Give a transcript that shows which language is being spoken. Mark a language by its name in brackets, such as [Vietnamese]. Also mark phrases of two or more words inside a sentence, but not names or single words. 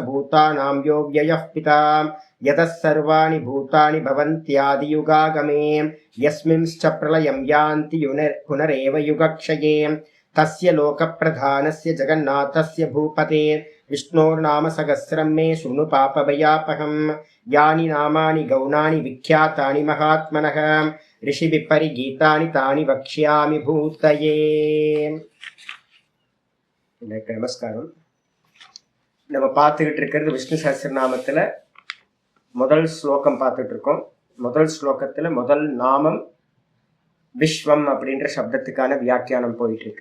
[Sanskrit] भूतानां यो व्ययः पिता यतः सर्वाणि भूतानि भवन्त्यादियुगागमे यस्मिंश्च प्रलयं यान्ति पुनरेव युगक्षये तस्य लोकप्रधानस्य जगन्नाथस्य भूपते विष्णोर्नाम सहस्रं मे शृणु पापभयापहं यानि नामानि गौणानि विख्यातानि महात्मनः ऋषिभिः परिगीतानि तानि वक्ष्यामि भूतये। [Tamil] நமஸ்காரம். நம்ம பார்த்துக்கிட்டு இருக்கிறது விஷ்ணு சஹஸ்ரநாமத்தில் முதல் ஸ்லோகம் பார்த்துட்டு இருக்கோம். முதல் ஸ்லோகத்தில் முதல் நாமம் விஸ்வம் அப்படின்ற சப்தத்துக்கான வியாக்கியானம் போயிட்டு இருக்கு.